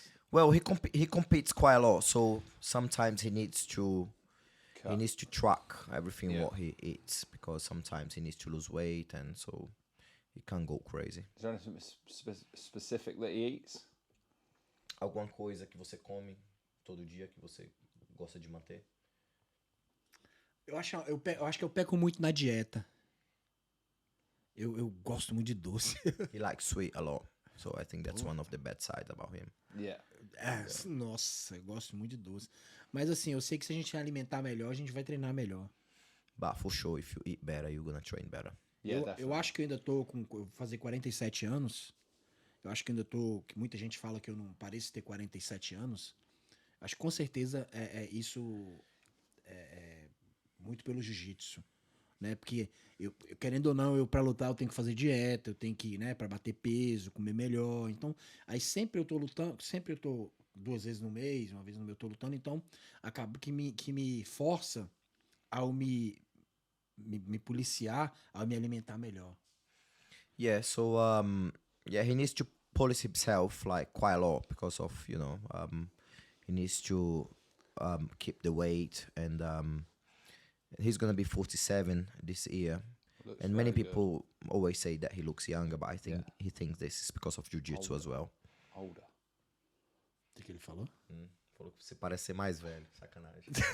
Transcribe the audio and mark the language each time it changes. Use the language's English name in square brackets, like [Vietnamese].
[English] Well, he competes quite a lot, so sometimes he needs to track everything Yeah. what he eats, because sometimes he needs to lose weight, and so he can't go crazy. Is there anything specific that he eats? [Portuguese] Alguma coisa que você come todo dia que você gosta de manter? Eu acho que eu peco muito na dieta. Eu gosto muito de doce. [English] He likes sweet a lot, so I think that's one of the bad sides about him. Yeah. [Portuguese] Nossa, eu gosto muito de doce. Mas assim, eu sei que se a gente alimentar melhor, a gente vai treinar melhor. [English] But for sure, if you eat better, you're gonna train better. Yeah, [Portuguese] eu [English] definitely. [Portuguese] acho que eu ainda tô com... Eu vou fazer 47 anos. Eu acho que ainda tô... Que muita gente fala que eu não pareço ter 47 anos. Acho que com certeza isso é muito pelo jiu-jitsu. Né? Porque, querendo ou não, pra lutar eu tenho que fazer dieta, eu tenho que, né, pra bater peso, comer melhor. Então, aí sempre eu tô lutando, sempre eu tô 2 vezes no mês, uma vez no mês eu tô lutando, então acaba que me força ao me policiar, ao me alimentar melhor. [English] Yeah, so yeah, he needs to police himself like quite a lot because of he needs to keep the weight, and he's gonna be 47 this year. Looks And many very people always say that he looks younger, but I think he thinks this is because of jiu-jitsu as well. Older. [Portuguese] O que ele falou? Falou que você parece ser mais velho, sacanagem.